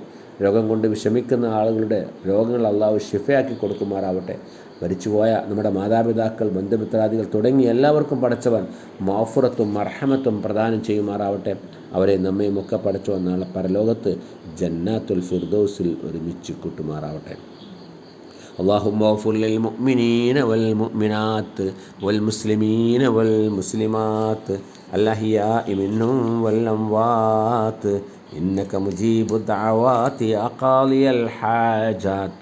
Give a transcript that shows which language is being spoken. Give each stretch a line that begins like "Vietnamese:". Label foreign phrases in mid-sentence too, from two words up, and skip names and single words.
Malayalam: രോഗം കൊണ്ട് വിഷമിക്കുന്ന ആളുകളുടെ രോഗങ്ങൾ അള്ളാഹു ഷിഫയാക്കി കൊടുക്കുമാറാവട്ടെ. മരിച്ചുപോയ നമ്മുടെ മാതാപിതാക്കൾ, ബന്ധുമിത്രാദികൾ തുടങ്ങി എല്ലാവർക്കും പടച്ചവൻ മഗ്ഫിറത്തും മർഹമത്തും പ്രദാനം ചെയ്യുമാറാവട്ടെ. അവരെ നമ്മയും ഒക്കെ പടച്ചവൻ നാളെ പരലോകത്ത് ജന്നാത്തുൽ ഫിർദൗസിൽ ഒരുമിച്ച് കൂട്ടുമാറാവട്ടെ.
Arabic: اللهم اغفر للمؤمنين والمؤمنات والمسلمين والمسلمات الأحياء منهم والأموات إنك مجيب الدعوات يا قاضي الحاجات.